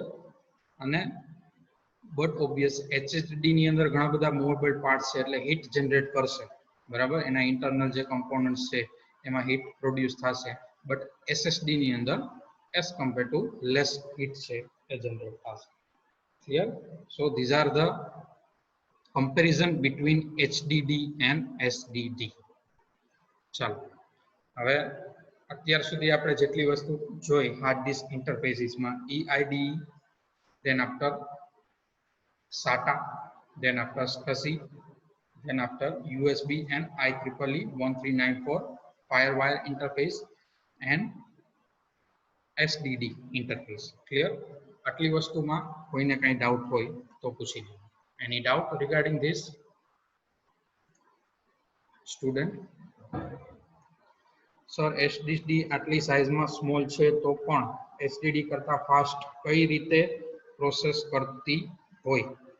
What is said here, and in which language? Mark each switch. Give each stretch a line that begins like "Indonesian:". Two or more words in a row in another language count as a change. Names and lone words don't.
Gujarati: અને
English: but obvious
Gujarati: HDD ની અંદર ઘણા બધા
English: movable parts
Gujarati: છે, એટલે
English: heat generate
Gujarati: કરશે, બરાબર. એના ઇન્ટરનલ જે કમ્પોનન્ટ્સ છે એમાં
English: heat produce
Gujarati: થશે. બટ SSD ની અંદર
English: as compare to less heat
Gujarati: છે એ જનરેટ થશે.
English: Clear? So these are the comparison between HDD and SSD.
Gujarati: ચાલો, હવે અત્યાર સુધી આપણે જેટલી વસ્તુ જોઈ
English: hard disk interfacesમાં, EIDE, then after SATA, then after SCSI, then after USB and IEEE 1394 firewire interface, and SDD interface. Clear?
Gujarati: આટલી વસ્તુમાં કોઈને કંઈ ડાઉટ હોય તો પૂછી લો.
English: Any doubt regarding this student?
Gujarati: સર એસડીડી આટલી સાઇઝમાં સ્મોલ છે તો પણ એસડીડી કરતા ફાસ્ટ કઈ રીતે પ્રોસેસ કરતી હોય?